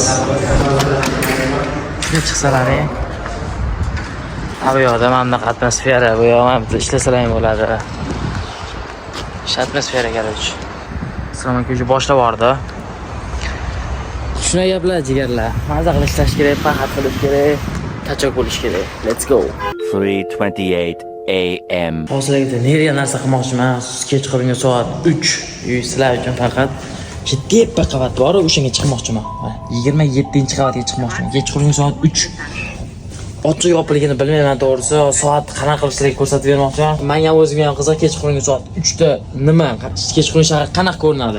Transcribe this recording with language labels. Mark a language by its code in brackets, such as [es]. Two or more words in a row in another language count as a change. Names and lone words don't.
[uz] Shunga chiqsalar, bu yerda mana bunaqa atmosfera, bu yerda bitta ishlasalar ham bo'ladi. Shu atmosfera qaraychi. Islom aka o'sha boshlab bordi. Shuna gaplar jigarlar. Maza qilib ishlash kerak, faqat qilish kerak, kachok bo'lish kerak. [en] Let's go. [uz] 3:28 AM. Hozirda nerga narsa qilmoqchiman. Kechqurungi soat 3. Sizlar uchun faqat shu tepa qavat bor, o'shanga chiqmoqchiman. 27-qavatga chiqmoqchiman. Kechqurungi soat 3. Ochiq yopiligini bilmayman to'g'risi. Soat qanaqa qilib sizlarga ko'rsatib bermoqchiman. Men ham o'zimga ham qiziq, kechqurungi soat 3 da nima, kechqurungi shahar qanaqa ko'rinadi.